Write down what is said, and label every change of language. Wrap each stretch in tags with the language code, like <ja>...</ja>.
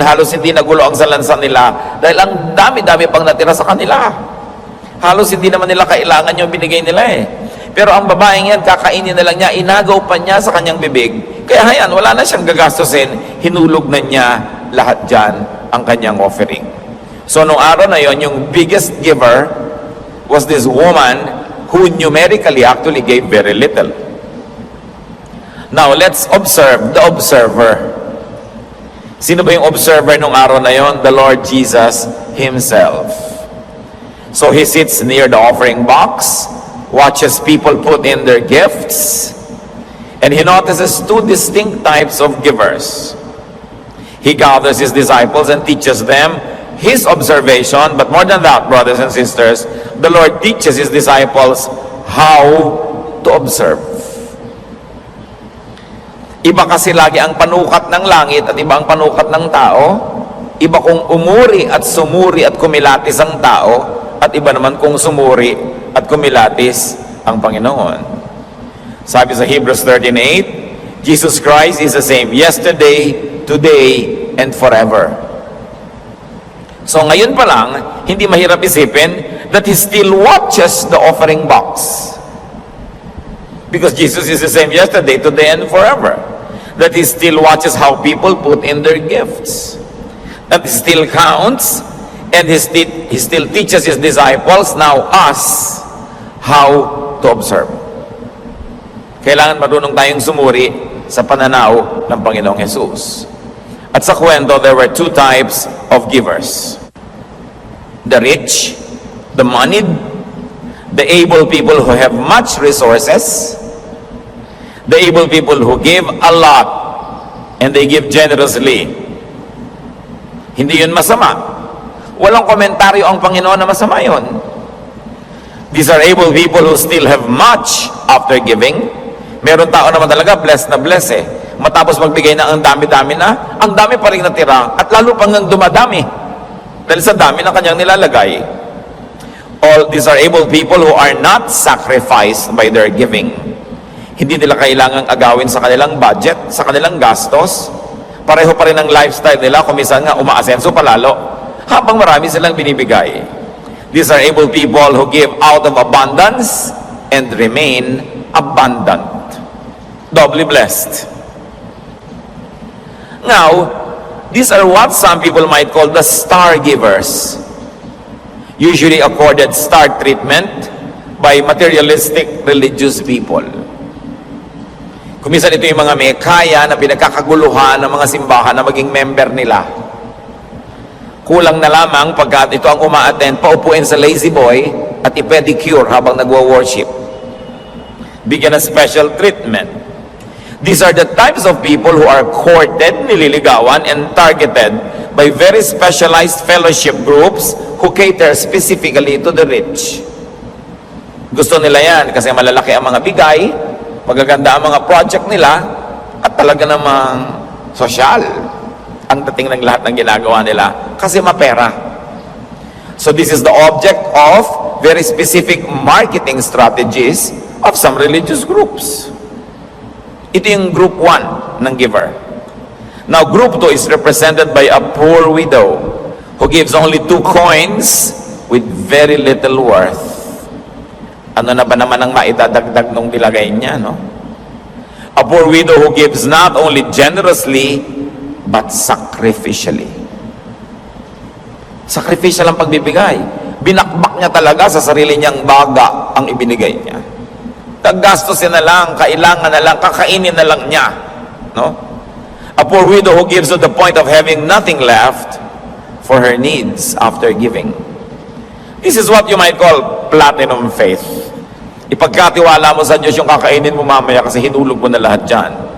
<tl>Halos hindi nagulo ang salansan nila dahil ang dami-dami pang natira sa kanila. Halos hindi naman nila kailangan yung binigay nila eh. Pero ang babaeng yan, kakainin na lang niya, inagaw pa niya sa kanyang bibig. Kaya hayan, wala na siyang gagastusin, hinulog na niya lahat dyan ang kanyang offering.</tl> <en>So,</en> <tl>nung araw na yon, yung</tl> <en>biggest giver was this woman who numerically actually gave very little. Now, let's observe the observer.</en> <tl>Sino ba yung observer nung araw na yon?</tl> <en>The Lord Jesus Himself. So, He sits near the offering box, watches people put in their gifts, and He notices 2 distinct types of givers. He gathers His disciples and teaches them His observation, but more than that, brothers and sisters, the Lord teaches His disciples how to observe.</en> <tl>Iba kasi lagi ang panukat ng langit at iba ang panukat ng tao. Iba kung umuri at sumuri at kumilatis ang tao, at iba naman kung sumuri at kumilatis ang Panginoon. Sabi sa</tl> <en>Hebrews 13:8, Jesus Christ is the same yesterday, today, and forever. So</en> <tl>ngayon pa lang, hindi mahirap isipin</tl> <en>that He still watches the offering box. Because Jesus is the same yesterday, today, and forever. That He still watches how people put in their gifts. That He still counts, and He still teaches His disciples, now us, how to observe.</en> <tl>Kailangan marunong tayong sumuri sa pananaw ng Panginoong Jesus. At sa kwento,</tl> <en>there were 2 types of givers. The rich, the moneyed, the able people who have much resources, the able people who give a lot and they give generously.</en> <tl>Hindi yun masama. Walang komentaryo ang Panginoon na masama yun.</tl> <en>These are able people who still have much after giving.</en> <tl>Meron tao naman talaga blessed na blessed eh. Matapos magbigay na ang dami-dami na, ang dami pa rin natira at lalo pang nang dumadami dahil sa dami na kanyang nilalagay.</tl> <en>All these are able people who are not sacrificed by their giving.</en> <tl>Hindi nila kailangang agawin sa kanilang budget, sa kanilang gastos. Pareho pa rin ang lifestyle nila, kung minsan nga umaasenso palalo, habang marami silang binibigay.</tl> <en>These are able people who give out of abundance and remain abundant. Doubly blessed. Now, these are what some people might call the star givers. Usually accorded star treatment by materialistic religious people.</en> <tl>Kuminsan ito yung mga may kaya na pinagkakaguluhan ng mga simbahan na maging member nila. Kulang na lamang pagkat ito ang uma-attend, paupuin sa lazy boy at i-pedicure habang nagwo-worship. Bigyan ng special treatment.</tl> <en>These are the types of people who are courted,</en> <tl>nililigawan,</tl> <en>and targeted by very specialized fellowship groups who cater specifically to the rich.</en> <tl>Gusto nila yan kasi malalaki ang mga bigay, magaganda ang mga project nila, at talaga namang sosyal ang dating ng lahat ng ginagawa nila kasi mapera.</tl> <en>So this is the object of very specific marketing strategies of some religious groups.</en> <tl>Ito yung group 1 ng giver.</tl> <en>Now, group 2 is represented by a poor widow who gives only 2 coins with very little worth.</en> <tl>Ano na ba naman ang maidadagdag nung nilagay niya, no?</tl> <en>A poor widow who gives not only generously, but sacrificially.</en> <tl>Sacrificial ang pagbibigay. Binakbak niya talaga sa sarili niyang baga ang ibinigay niya. Kagastusin na lang, kailangan na lang, kakainin na lang niya. No?</tl> <en>A poor widow who gives to the point of having nothing left for her needs after giving. This is what you might call platinum faith.</en> <tl>Ipagkatiwala mo sa Diyos yung kakainin mo mamaya kasi hinulog mo na lahat dyan.</tl>